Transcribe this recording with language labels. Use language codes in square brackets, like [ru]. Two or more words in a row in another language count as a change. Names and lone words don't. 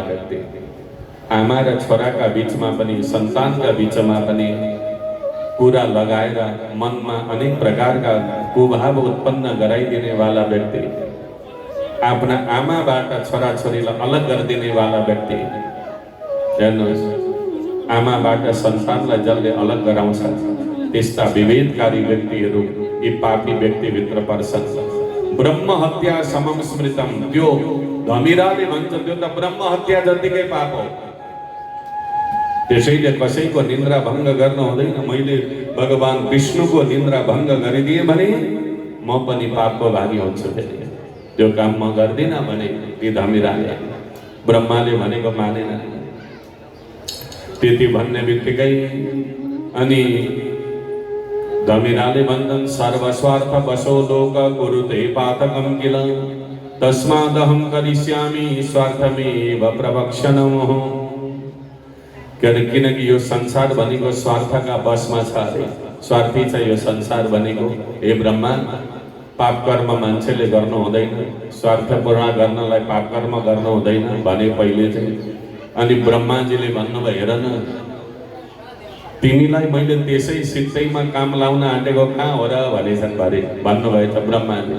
[ne] व्यक्ति, आमा र छोराका बीचमा पनि, सन्तानका बीचमा पनि कुरा लगाएर मनमा अनेक प्रकारका कुभाव उत्पन्न गराइदिने वाला व्यक्ति, आफ्ना आमाबाट छोराछोरीलाई अलग गरिदिने वाला व्यक्ति, हेर्नुहोस् आमाबाट सन्तानलाई जसले अलग गराउँछ त्यस्ता विभेदकारी व्यक्तिहरू यी पापी व्यक्तिभित्र पर्छन्। [sa] ब्रह्म हत्या समम स्मृतम, [ne] त्यो धमिराले भन्छ त्यो त ब्रह्म हत्या जतिकै पाप हो। त्यसैले कसैको निन्द्रा भङ्ग गर्न हुँदैन। मैले भगवान विष्णुको निन्द्रा भङ्ग गरिदिएँ भने म पनि पापको भागी हुन्छु, फेरि त्यो काम म गर्दिनँ भने ती धमिराले, ब्रह्माले भनेको मानेन। त्यति भन्ने बित्तिकै अनि धमिराले भन्छन् [sa] सर्वस्वार्थ वशो लोक कुरुते पातकं किल, तस्मादहं करिष्यामि स्वार्थमेव प्रवक्ष्यणम्। [ne] किनकि यो संसार भनेको स्वार्थका वशमा छ अरे, स्वार्थी छ यो संसार भनेको। हे ब्रह्मा, पाप कर्म मान्छेले गर्नु हुँदैन, स्वार्थ पूर्ण गर्नलाई पाप कर्म गर्नु हुँदैन भने पहिले चाहिँ। अनि ब्रह्माजीले भन्नुभयो, हेर न तिमीलाई मैले त्यसै सित्तैमा काम लाउन आँटेको कहाँ हो र भनेछन् भरे भन्नुभएछ ब्रह्माले।